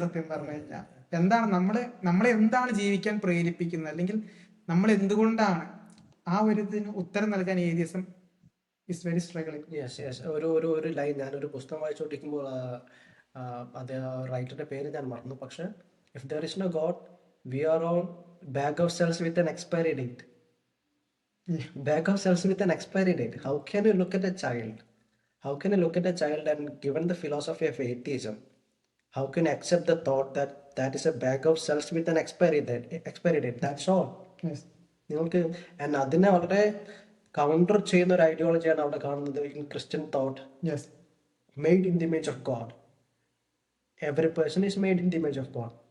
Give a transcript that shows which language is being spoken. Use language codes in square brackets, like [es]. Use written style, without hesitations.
[ml] സത്യം പറഞ്ഞു കഴിഞ്ഞാൽ എന്താണ് നമ്മളെ എന്താണ് ജീവിക്കാൻ പ്രേരിപ്പിക്കുന്നത്, അല്ലെങ്കിൽ നമ്മൾ എന്തുകൊണ്ടാണ്, ആ ഒരു ഇതിന് ഉത്തരം നൽകാൻ [en] Atheism is very struggling. [ml] ഒരു ലൈൻ ഞാനൊരു പുസ്തകം വായിച്ചുകൊണ്ടിരിക്കുമ്പോൾ അത് റൈറ്ററുടെ പേര് ഞാൻ മറന്നു. [en] പക്ഷെ if there is no God we are all bag of cells with an expiry date. Bag of cells with an expiry date. How can you look at a child? How can you look at a child and given the philosophy of atheism, how can you accept the thought that that is a bag of cells with an expiry date? That's all. [ml] നിങ്ങൾക്ക് അതിനെ വളരെ counter ചെയ്യുന്ന ഒരു ഐഡിയോളജിയാണ് അവിടെ കാണുന്നത് [en] In Christian thought. Made in the image of God. Every person is made in the image of God.